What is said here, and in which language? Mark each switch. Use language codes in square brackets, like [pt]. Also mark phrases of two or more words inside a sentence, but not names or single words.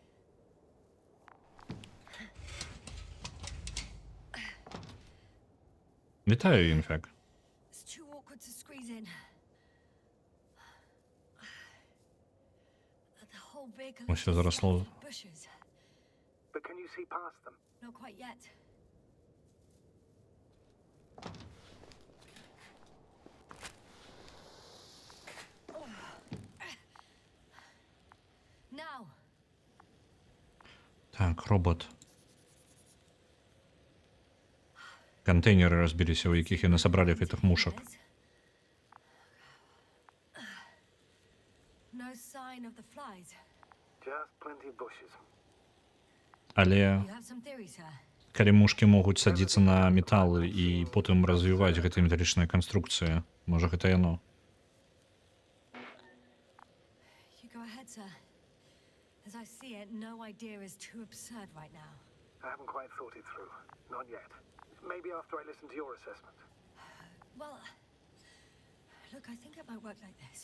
[be] Вітаю, Інфек. [en] It's too awkward to squeeze in. The whole vehicle [uk] Ось все заросло. [en] with bushes. But can you see past them? Not quite yet. Now. [be] Так, робот. [ru] Контейнеры разбились, [be] у якіх яны сабралі гэтых мушак. [en] No sign of the flies. Just plenty of bushes. [be] Але [en] You have some theory, sir. [be] калі мушкі могуць садзіцца на металы і потым развіваць гэтыя металічныя канструкцыі, можа гэта яно. [en] You go ahead, sir. As I see it, no idea is too absurd right now. I haven't quite thought it through. Not yet. Maybe after I listen to your assessment. Well, look, I think it might work like this.